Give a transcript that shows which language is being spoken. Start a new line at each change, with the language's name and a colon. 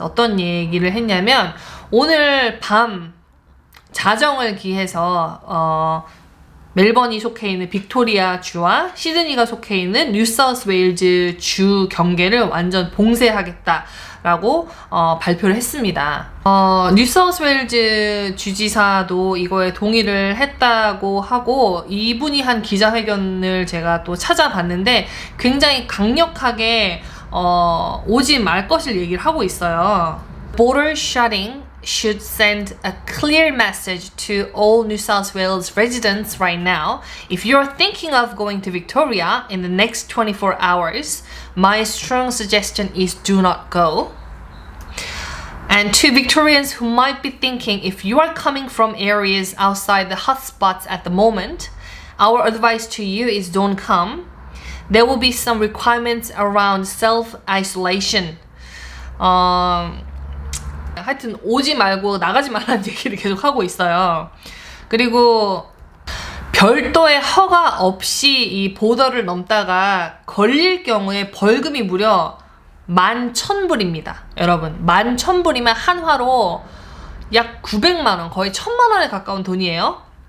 Korean: 그래서 어떤 얘기를 했냐면, 오늘 밤 자정을 기해서 멜번이 속해 있는 빅토리아 주와 시드니가 속해 있는 뉴사우스웨일즈 주 경계를 완전 봉쇄하겠다라고 발표를 했습니다. 뉴사우스웨일즈 주지사도 이거에 동의를 했다고 하고, 이분이 한 기자회견을 제가 또 찾아봤는데 굉장히 강력하게 오지 말 것을 얘기를 하고 있어요.
English: Border shutting should send a clear message to all New South Wales residents right now. If you're thinking of going to Victoria in the next 24 hours, my strong suggestion is do not go. And to Victorians who might be thinking, if you are coming from areas outside the hotspots at the moment, our advice to you is don't come. There will be some requirements around self-isolation.
Korean: 하여튼 오지 말고 나가지 말라는 얘기를 계속 하고 있어요. 그리고 별도의 허가 없이 이 보더를 넘다가 걸릴 경우에 벌금이 무려 11,000불입니다. 여러분, 11,000불이면 한화로 약 900만원, 거의 1,000만원에 가까운 돈이에요.